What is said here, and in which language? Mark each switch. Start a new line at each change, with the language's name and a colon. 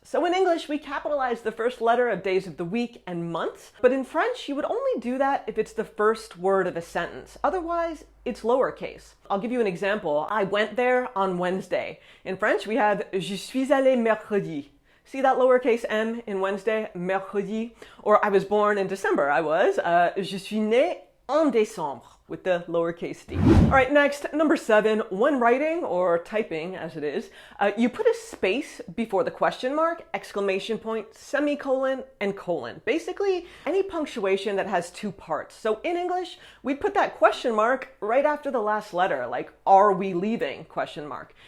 English: So in English, we capitalize the first letter of days of the week and months, but in French, you would only do that if it's the first word of a sentence. Otherwise, it's lowercase. I'll give you an example. I went there on Wednesday. In French, we have
French: je suis allé mercredi.
English: See that lowercase m in Wednesday, mercredi? Or I was born in December. I was.
French: Je suis né en décembre,
English: with the lowercase d. All right, next, number 7, when writing, or typing as it is, you put a space before the question mark, exclamation point, semicolon, and colon. Basically, any punctuation that has 2 parts. So in English, we'd put that question mark right after the last letter, like, are we leaving, question mark.